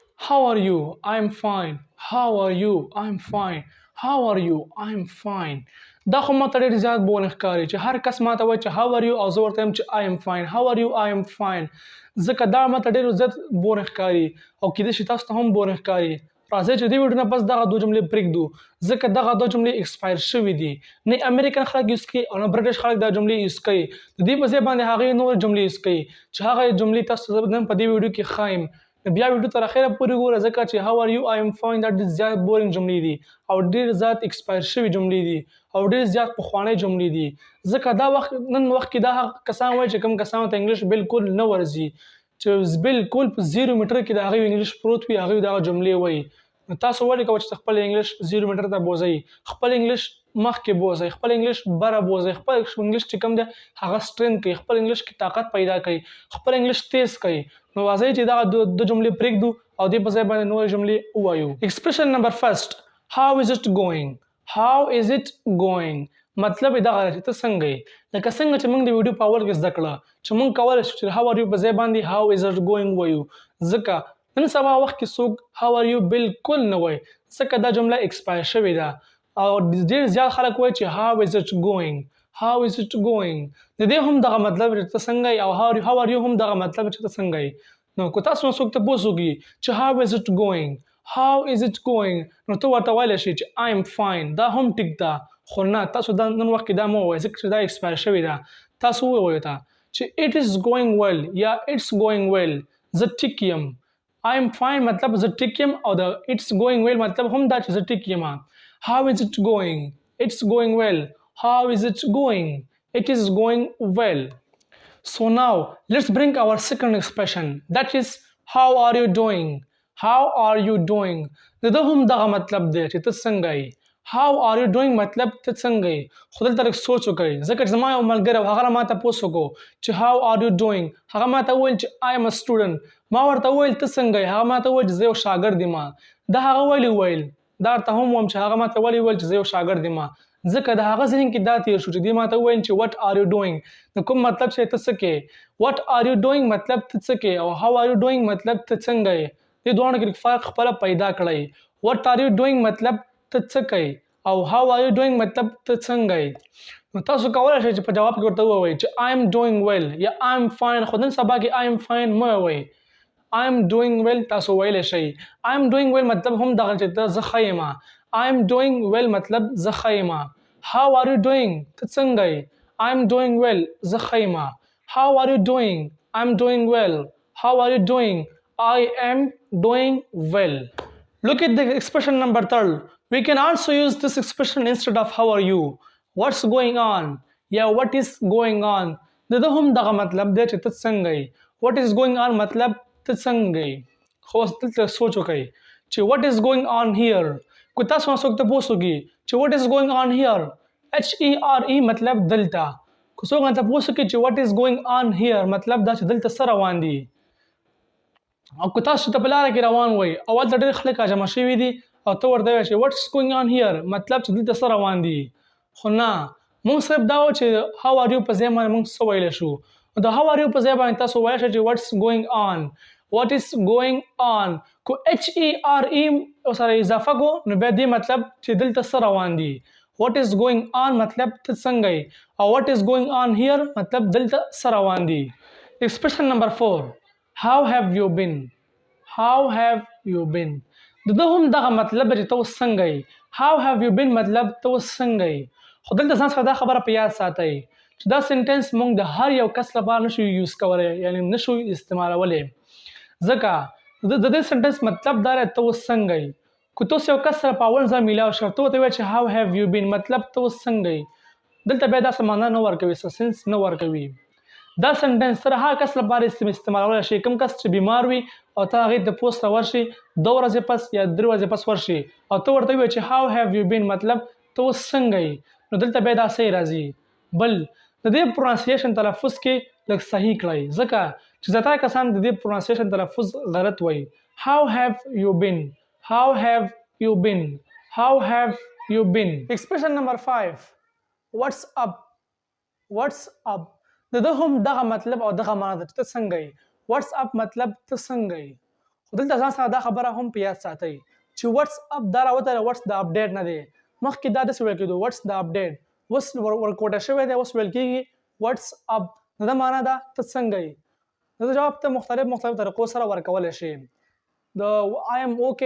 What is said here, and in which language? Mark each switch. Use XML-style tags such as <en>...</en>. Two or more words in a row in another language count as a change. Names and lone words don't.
<en>how are you I'm fine how are you I'm fine how are you I'm fine</en> <ps>دا خو ماته ډېر زیات بورنګ ښکاري چې هر کس ماته وایي چې</ps> <en>how are you</en> <ps>او زه ورته وایم چې</ps> <en>I am fine how are you I am fine</en> <ps>ځکه دا ماته ډېر زیات بورنګ ښکاري او کیدای شي تاسو ته هم بورنګ ښکاري راځئ چې دې ویډیو نه پس دغه دوه جملې پرېږدو ځکه دغه دوه جملې ایکسپایر شوي دي نه امریکن خلک یوز کوي او نه برټش خلک دا جملې یوز کوي د دې په ځای باندې هغې نورې جملې یوز کوي چې هغه جملې تاسو ته نن په دې ویډیو کې ښایم بیا ویډیو تر اخره پورې ګوره ځکه چې</ps> <en>how are you I am fine</en> <ps>دا ډېر زیات بورنګ جملې دي او ډېر زیات ایکسپایر شوي جملې دي او ډېر زیات پخوانۍ جملې دي ځکه دا وخت نن وخت کې دا هغه کسان وایي چې کوم کسانو ته انګلیش بالکل نه ورځي چې بالکل په 0 میټر کې د هغوی انګلیش پروت وي هغوی دغه جملې وایي نو تاسو ولې کوئ چې خپل انګلیش 0 میټر ته بوځئ خپل انګلیش مخکې بوځئ خپل انګلیش بره بوځئ خپل انګلیش چې کوم دی هغه سټرینګ کوي خپل انګلیش کې طاقت پیدا کوي خپل انګلیش تیز کوي نو راځئ چې دغه دوه جملې پرېږدو او دې په ځای باندې نورې جملې ووایو</ps> <en>expression number first how is it going how is it going</en> <ps>مطلب یې دغه چې ته څنګه یې لکه څنګه چې موږ د ویډیو په اول کې زده کړه چې موږ کولی شو چې</ps> <en>how are you</en> <ps>په ځای باندې</ps> <en>how is it going</en> <ps>وایو ځکه نن سبا وخت کې څوک</ps> <en>how are you</en> <ps>بالکل نه وایي ځکه دا جمله ایکسپایر شوې ده او ډېر زیات خلک وایي چې</ps> <en>how is it going how is it going</en> <ps>د دې هم دغه مطلب چې ته څنګه یې او</ps> <en>how are you</en> <ps>هم دغه مطلب چې ته څنګه یې نو که تاسو نه څوک تپوس وکړي چې</ps> <en>how is it going how is it going</en> <ps>نو ته ورته ویلی شي چې</ps> <en>I am fine</en> <ps>دا هم ټیک ده خو نه تاسو دا نن وخت کې دا مه ووایئ ځکه چې دا ایکسپایر شوې ده تاسو ووایئ ته چې</ps> <en>it is going well</en> <ps>یا</ps> <en>it's going well</en> <ps>زه ټیک یم</ps> <en>I am fine</en> <ps>مطلب زه ټیک یم او د</ps> <en>it's going well</en> <ps>مطلب هم دا چې زه ټیک یم</ps> <en>how is it going it's going well how is it going it is going well so now let's bring our second expression that is how are you doing how are you doing</en> <ps>د هم دغه مطلب دی چې ته څنګه یې</ps> <en>how are you doing</en> <ps>مطلب ته څنګه یې خو دلته لږ سوچ وکړئ ځکه چې زما یو ملګری و هغه ما تپوس وکړو چې</ps> <en>how are you doing</en> <ps>هغه ما ته وویل چې</ps> <en>I am a student</en> <ps>ما ورته وویل ته څنګه یې هغه ما ته وویل چې زه یو شاګرد یم دا هغه ولې وویل دا ورته هم وایم چې هغه ما ته ولې وویل چې زه یو شاګرد یم ځکه د هغه ذهن کې دا تیر شو چې دې ما ته وویل چې</ps> <en>what are you doing</en> <ps>د کوم مطلب چې ته څه کوې</ps> <en>what are you doing</en> <ps>مطلب ته څه کوې او</ps> <en>how are you doing</en> <ps>مطلب ته څنګه یې دې دواړو کې فرق خپله پیدا کړئ</ps> <en>what are you doing</en> <ps>مطلب ته څه کوې او</ps> <en>how are you doing</en> <ps>مطلب ته څنګه یې نو تاسو کولی شئ چې په جواب کې ورته ووایئ چې</ps> <en>I am doing well</en> <ps>یا</ps> <en>I am fine</en> <ps>خو نن سبا کې</ps> <en>I am fine</en> <ps>مه وایئ I</ps> <en>am doing well</en> <ps>تاسو ویلی شئ</ps> <en>I am doing well</en> <ps>مطلب هم دغه چې ته زه ښه یم</ps> <en>I am doing well</en> <ps>مطلب زه ښه یم</ps> <en>how are you doing</en> <ps>ته څنګه یې</ps> <en>I am doing well</en> <ps>زه ښه یم</ps> <en>how are you doing I am doing well how are you doing I am doing well look at the expression number 3 we can also use this expression instead of how are you what's going on yeah what is going on</en> <ps>د هم دغه مطلب دی چې ته څنګه یې</ps> <en>what is going on</en> <ps>مطلب ته څنګه یې خو دلته سوچ وکړئ چې</ps> <en>what is going on here</en> <ps>کو تاسو نه څوک تپوس وکړي چې</ps> <en>what is going on here</en> <ps>HERE مطلب دلته کو څوک نه تپوس وکړي چې</ps> <en>what is going on here</en> <ps>مطلب دا چې دلته څه روان دي او که تاسو ته په لاره کې روان وئ او هلته ډېر خلک راجمع شوي دي او ته ورته وایې چې</ps> <en>what's going on here</en> <ps>مطلب چې دلته څه روان دي خو نه موږ صرف دا و چې</ps> <en>how are you</en> <ps>په ځای باندې موږ څه ویلی شو د</ps> <en>how are you</en> <ps>په ځای باندې تاسو ویلی شئ چې</ps> <en>what's going on what is going on</en> <ps>کو HERE سره اضافه کو نو بیا دې مطلب چې دلته څه روان دي</ps> <en>what is going on</en> <ps>مطلب ته څنګه یې او</ps> <en>what is going on here</en> <ps>مطلب دلته څه روان دي</ps> <en>expression number 4 how have you been how have you been</en> <ps>د هم دغه مطلب چې ته اوس څنګه یې</ps> <en>how have you been</en> <ps>مطلب ته اوس څنګه یې خو دلته ځان سره دا خبره په یاد ساتئ چې دا سنټنس موږ د هر یو کس لپاره نشو یوز کولی یعنی نشو استعمالولی ځکه د دې سنټنس مطلب دا دی ته اوس څنګه یې که تاسو یو کس سره په اول ځل میلاو شو ته ورته وایې چې</ps> <en>how have you been</en> <ps>مطلب ته اوس څنګه یې دلته بیا داسې معنا نه ورکوي څه سنس نه ورکوي دا سنټنس سره هر کس لپاره استعمالولی شي کوم کس چې بیمار وي او ته هغې ته پوسټ ته ورشي 2 ورځې پس یا 3 ورځې پس ورشي او ته ورته ووایې چې</ps> <en>how have you been</en> <ps>مطلب ته اوس څنګه یې نو دلته بیا دا صحیح راځي بل د دې پرونانسیشن تلفظ کې لږ صحیح کړئ ځکه چې زیاتره کسان د دې پرونانسیشن تلفظ غلط وایي</ps> <en>how have you been how have you been how have you been expression number 5 what's up what's up</en> <ps>د هم دغه مطلب او دغه معنا ده چې ته څنګه یې</ps> <en>what's up</en> <ps>مطلب ته څنګه یې خو دلته ځان سره دا خبره هم په یاد ساتئ چې</ps> <en>what's up</en> <ps>دا راوته</ps> <en>what's the update</en> <ps>نه دی مخکې دا داسې ویل کېدو</ps> <en>what's the update</en> <ps>اوس ورکوټه شوی دی اوس ویل کېږي</ps> <en>what's up</en> <ps>نو دا معنا ده ته څنګه یې دا جواب ته مختلف طریقو سره ورکولی شي د</ps> <en>I am okay</en>